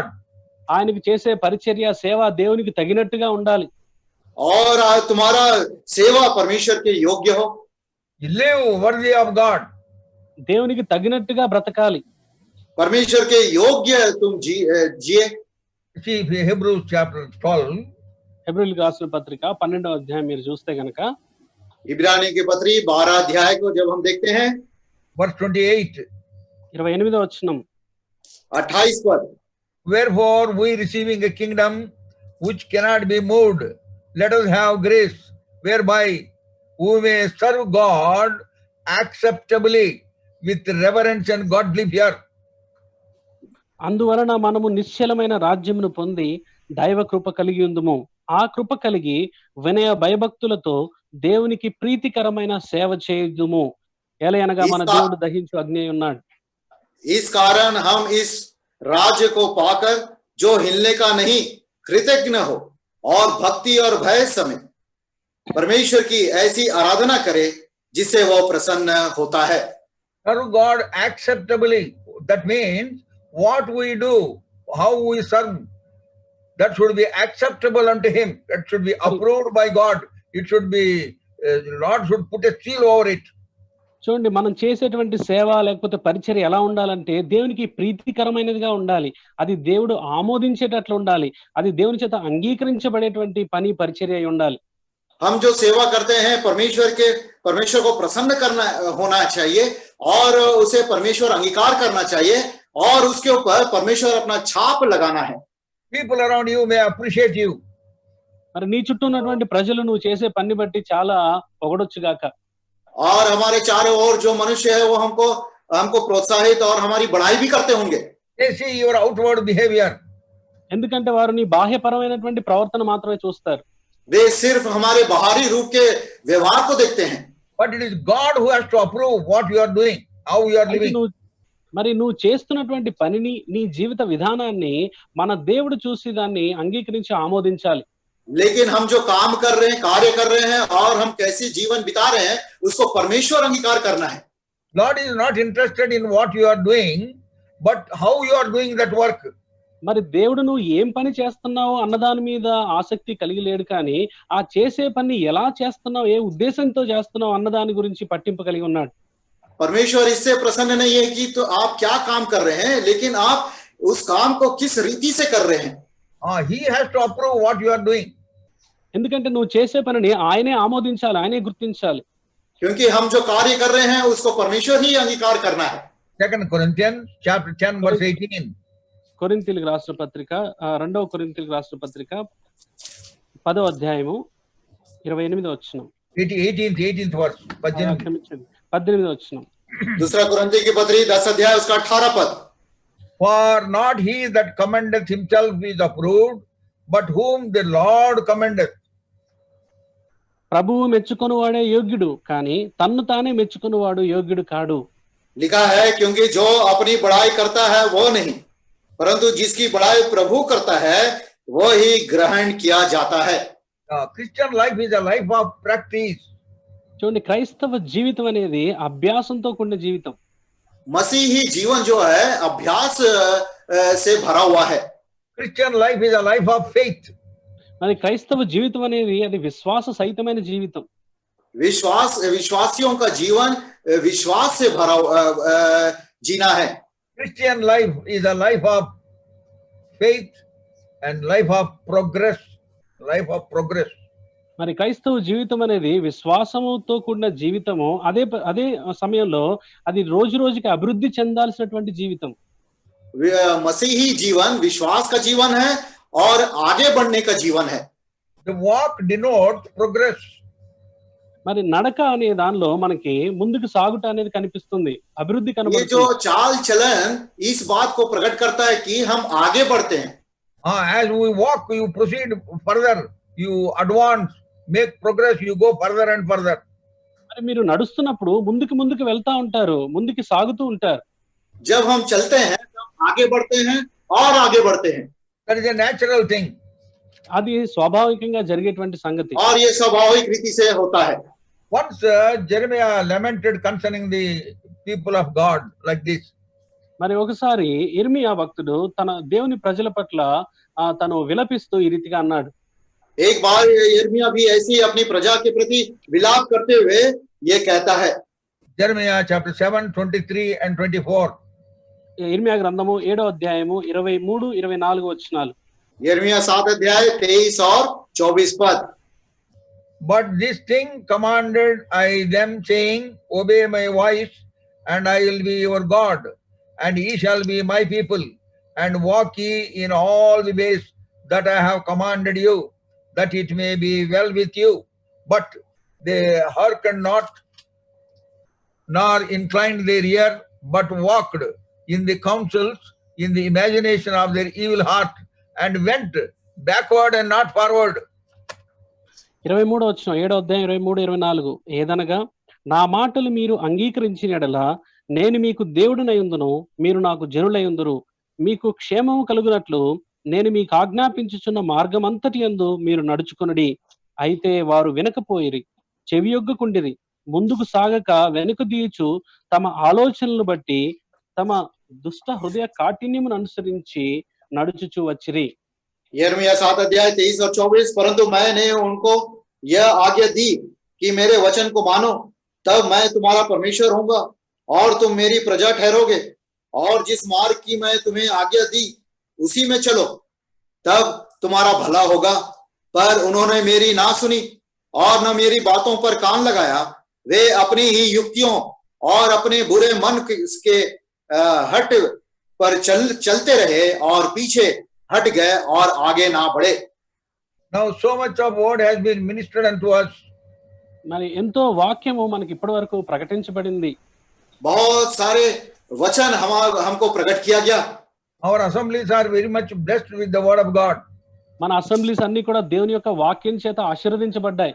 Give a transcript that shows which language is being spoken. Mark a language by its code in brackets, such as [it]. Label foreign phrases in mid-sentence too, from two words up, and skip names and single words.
[te] ఆయనకి చేసే పరిచర్య సేవ దేవునికి తగినట్టుగా ఉండాలి. [hi] और तुम्हारा सेवा परमेश्वर के योग्य हो. [en] Live worthy of God. [te] దేవునికి తగినట్టుగా బ్రతకాలి. [hi] परमेश्वर के योग्य तुम जिए. [en] See Hebrews chapter 12. [te] హెబ్రీయులకు రాసిన పత్రిక 12వ అధ్యాయం మీరు చూస్తే గనక [hi] इब्रानी की पत्री 12 अध्याय को जब हम देखते हैं [en] verse 28. [te] 28వ వచనం [hi] 28 पद. [en] Wherefore we receiving a kingdom which cannot be moved, let us have grace whereby we may serve God acceptably with reverence and godly fear. [te] అందువలన మనము నిశ్చలమైన రాజ్యమును పొంది దైవ కృప కలిగి ఉందుము. ఆ కృప కలిగి వినయ భయభక్తులతో దేవునికి ప్రీతికరమైన సేవ చేయుదుము. ఎలయనగా మన దేవుడు దహించు అగ్ని ఉన్నాడు. [hi] इस कारण हम इस राज्य को पाकर जो हिलने का नहीं कृतज्ञ हो और भक्ति और भय समेत परमेश्वर की ऐसी आराधना करे जिससे वह प्रसन्न होता है. [en] Serve God acceptably. That means what we do, how we serve, that should be acceptable unto him. That should be approved by God. It should be, Lord should put a seal over it. [te] చూడండి, మనం చేసేటువంటి సేవ లేకపోతే పరిచర్య ఎలా ఉండాలంటే దేవునికి ప్రీతికరమైనదిగా ఉండాలి. అది దేవుడు ఆమోదించేటట్లు ఉండాలి. అది దేవుని చేత అంగీకరించబడేటువంటి పని పరిచర్య అయి ఉండాలి. [hi] हम जो सेवा करते हैं परमेश्वर को प्रसन्न करना होना चाहिए और उसे परमेश्वर अंगीकार करना चाहिए और उसके ऊपर परमेश्वर अपना छाप लगाना है. [en] People around you may appreciate you. [te] మరి నీ చుట్టూ ఉన్నటువంటి ప్రజలు నువ్వు చేసే పని బట్టి చాలా పొగడొచ్చుగాక. [hi] और हमारे चारों ओर जो मनुष्य है वो हमको प्रोत्साहित और हमारी बढ़ाई भी करते होंगे. [en] They see your outward behavior. [te] ఎందుకంటే వారు నీ బాహ్యపరమైనటువంటి ప్రవర్తన మాత్రమే చూస్తారు. [hi] वे सिर्फ हमारे बाहरी रूप के व्यवहार को देखते हैं. [en] But it is God who has to approve what you are doing, how you are living. [te] నువ్వు చేస్తున్నటువంటి పనిని నీ జీవిత విధానాన్ని మన దేవుడు చూసి దాన్ని అంగీకరించి ఆమోదించాలి. [hi] लेकिन हम जो काम कर रहे हैं, कार्य कर रहे हैं और हम कैसे जीवन बिता रहे हैं उसको परमेश्वर अंगीकार करना है. [en] Lord is not interested in what you are doing, but how you are doing that work. [te] మరి దేవుడు నువ్వు ఏం పని చేస్తున్నావు అన్నదాని మీద ఆసక్తి కలిగి లేడు, కానీ ఆ చేసే పని ఎలా చేస్తున్నావు, ఏ ఉద్దేశంతో చేస్తున్నావు అన్నదాని గురించి పట్టింపు కలిగి ఉన్నాడు. [hi] परमेश्वर इससे प्रसन्न नहीं है कि तो आप क्या काम कर रहे हैं, लेकिन आप उस काम को किस रीति से कर रहे हैं. [en] He has to approve what you are doing. [te] ఎందుకంటే నువ్వు చేసే పనిని ఆయనే ఆమోదించాలి, ఆయనే గుర్తించాలి. [hi] क्योंकि हम जो कार्य कर रहे हैं उसको परमेश्वर ही अंगीकार करना है. [en] 2 Corinthians chapter 10 verse 18. [te] కొరింథీయులకు రాసిన పత్రిక 2వ కొరింథీయులకు రాసిన పత్రిక 10వ అధ్యాయము 28వ వచనం. [en] 18th verse. [te] 18వ వచనం. [hi] दूसरा कुरिन्थियों की पत्री 10 अध्याय उसका 18 पद. [en] For not he that commendeth himself is approved, but whom the Lord commendeth. [te] ప్రభువు మెచ్చుకొనువాడే యోగ్యుడు, కానీ తన్ను తానే మెచ్చుకొనువాడు యోగ్యుడు కాడు. [hi] लिखा है क्योंकि जो अपनी बड़ाई करता है वो नहीं, परंतु जिसकी बड़ाई प्रभु करता है वो ही ग्रहण किया जाता है. [en] Christian life is a life of practice. [te] చూడండి, క్రైస్తవ జీవితం అనేది అభ్యాసంతో కూడిన జీవితం. [hi] मसीही जीवन जो है अभ्यास से भरा हुआ है. [en] Christian life is a life of faith. [te] మరి క్రైస్తవ జీవితం అనేది అది విశ్వాస సహితమైన జీవితం. [hi] विश्वासियों का जीवन विश्वास से भरा जीना है. [en] Christian life is a life of faith and life of progress. Life of progress. [te] మరి క్రైస్తవ జీవితం అనేది విశ్వాసముతో కూడిన జీవితము. అదే సమయంలో అది రోజు రోజుకి అభివృద్ధి చెందాల్సినటువంటి జీవితం. [hi] मसीही जीवन विश्वास का जीवन है और आगे बढ़ने का जीवन है. [en] The walk denotes progress. [te] మరి నడక అనే దానిలో మనకి ముందుకు సాగుట అనేది కనిపిస్తుంది, అభివృద్ధి [hi] ये जो [te] కనబడుతుంది. [hi] चाल चलन इस बात को प्रकट करता है कि हम आगे बढ़ते हैं. [en] As we walk, you proceed further, you advance, make progress, you go further and further. [te] మరి మీరు నడుస్తున్నప్పుడు ముందుకు వెళ్తా ఉంటారు, ముందుకు సాగుతూ ఉంటారు. [hi] जब हम चलते हैं तब आगे बढ़ते हैं और आगे बढ़ते हैं. [en] That is a natural thing. [te] అది స్వాభావికంగా జరిగేటువంటి సంగతి. [hi] और ये स्वाभाविक रीति से होता है. [en] Once Jeremiah lamented concerning the people of God like this. [te] మరి ఒకసారి ఇర్మియా భక్తుడు తన దేవుని ప్రజల పట్ల తను విలపిస్తూ ఈ రీతిగా అన్నాడు. [hi] एक बार यिर्मयाह भी ऐसी अपनी प्रजा के प्रति विलाप करते हुए ये कहता है. [en] Jeremiah chapter 7, 23 and 24. [te] ఇర్మియా గ్రంథము 7వ అధ్యాయము 23, 24 వచనాలు. [hi] यिर्मयाह 7 अध्याय 23 और 24 पद. [en] But this thing commanded I them, saying, Obey my voice, and I will be your God, and ye shall be my people, and walk ye in all the ways that I have commanded you, that it may be well with you. But they hearkened not, nor inclined their ear, but walked in the counsels, in the imagination of their evil heart, and went backward and not forward. [te] 23వ వచనం, 7వ అధ్యాయం 23, 24. ఏదనగా నా మాటలు మీరు అంగీకరించిన యెడల నేను మీకు దేవుడినయుందును, మీరు నాకు జనులయుందురు. మీకు క్షేమము కలుగునట్లు నేను మీకు ఆజ్ఞాపించుచున్న మార్గమంతటి యందు మీరు నడుచుకొనుడి. అయితే వారు వినకపోయిరి, చెవియొగ్గకుండిరి, ముందుకు సాగక వెనుక దీయుచు తమ ఆలోచనలను బట్టి తమ దుష్ట హృదయ కాఠిన్యమును అనుసరించి నడుచుచు వచ్చిరి. [hi] यिर्मयाह 7 अध्याय 23 और 24. परंतु मैंने उनको यह आज्ञा दी कि मेरे वचन को मानो, तब मैं तुम्हारा परमेश्वर होऊंगा और तुम मेरी प्रजा ठहरोगे, और जिस मार्ग की मैं तुम्हें आज्ञा दी उसी में चलो, तब तुम्हारा भला होगा. पर उन्होंने मेरी ना सुनी और न मेरी बातों पर कान लगाया. वे अपनी ही युक्तियों और अपने बुरे मन के हट पर चलते रहे और पीछे हट गए और आगे ना बढ़े. [en] Now so much of word has been ministered unto us. [te] మరి ఎంతో వాక్యము మనకి ఇప్పటి వరకు ప్రకటించబడింది. [hi] बहुत सारे वचन हमको प्रकट किया गया. [en] Our assemblies are very much blessed with the word of God. [te] మన అసెంబ్లీస్ అన్ని కూడా దేవుని యొక్క వాక్యం చేత ఆశీర్వదించబడ్డాయి.